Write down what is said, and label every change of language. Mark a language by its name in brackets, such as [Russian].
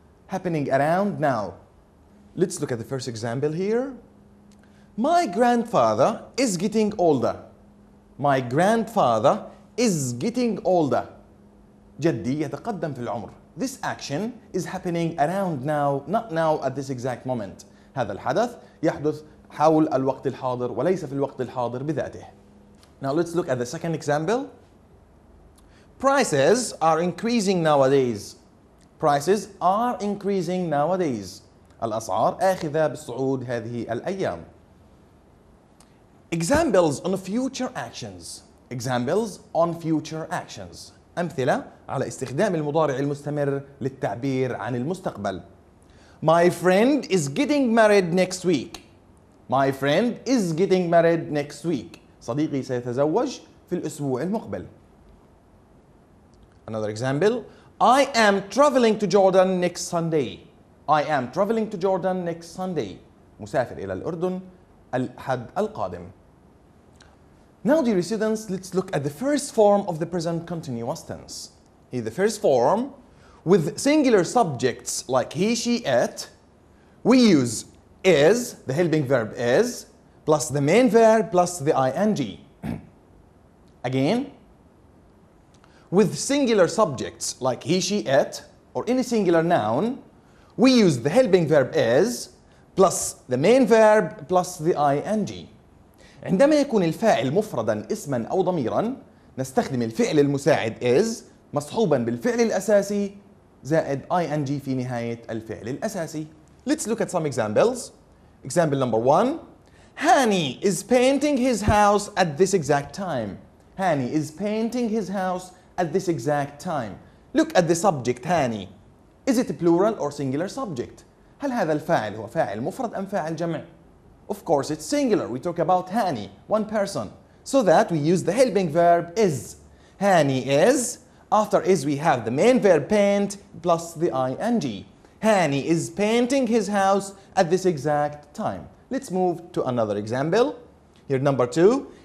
[English] Happening around now. Let's look at the first example here. My grandfather is getting older. My grandfather is getting older. [Arabic] جدي يتقدم في العمر. [English] This action is happening around now, not now at this exact moment. [Arabic] هذا الحدث يحدث حول الوقت الحاضر وليس في الوقت الحاضر بذاته. [English] Now let's look at the second example. Prices are increasing nowadays. Prices are increasing nowadays. [Arabic] الأسعار آخذة بالصعود هذه الأيام. [English] Examples on future actions. Examples on future actions. [Arabic] أمثلة على استخدام المضارع المستمر للتعبير عن المستقبل. [English] My friend is getting married next week. My friend is getting married next week. [Arabic] صديقي سيتزوج في الأسبوع المقبل. [English] Another example. I am traveling to Jordan next Sunday. I am traveling to Jordan next Sunday. [Arabic] مسافر إلى الأردن الأحد القادم. [English] Now, dear students, let's look at the first form of the present continuous tense. Here, the first form, with singular subjects like he, she, it, we use is, the helping verb is, plus the main verb plus the ing. Again, with singular subjects like he, she, it, or any singular noun, we use the helping verb is, plus the main verb plus the ing. [Arabic] عندما يكون الفاعل مفردا اسما أو ضميرا نستخدم الفعل المساعد is مصحوبا بالفعل الأساسي زائد ing في نهاية الفعل الأساسي. [English] Let's look at some examples. Example number 1. Hani is painting his house at this exact time. Hani is painting his house at this exact time. Look at the subject Hani. Is it a plural or singular subject? [Arabic] هل هذا الفاعل هو فاعل مفرد أم فاعل جمع؟ [English] Of course, it's singular. We talk about Hani, one person. So that we use the helping verb is. Hani is. After is, we have the main verb paint plus the ing. Hani is painting his house at this exact time. Let's move to another example. Here, number 2.